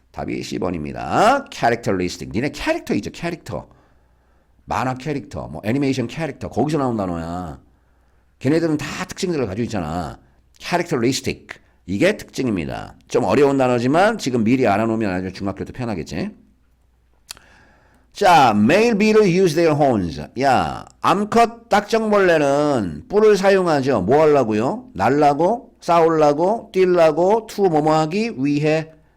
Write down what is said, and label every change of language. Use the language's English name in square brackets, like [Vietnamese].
[Korean] 답이 C번입니다. characteristic. 니네 캐릭터 있죠? 캐릭터. 만화 캐릭터, 뭐 애니메이션 캐릭터. 거기서 나온 단어야. 걔네들은 다 특징들을 가지고 있잖아. characteristic. 이게 특징입니다. 좀 어려운 단어지만 지금 미리 알아놓으면 아주 중학교 때 편하겠지. [English] 자, male beetle use their horns. [Korean] 야, 암컷 딱정벌레는 뿔을 사용하죠. 뭐 하려고요? 날라고, 싸우려고, 뛰려고, 뭐뭐 하기 위해.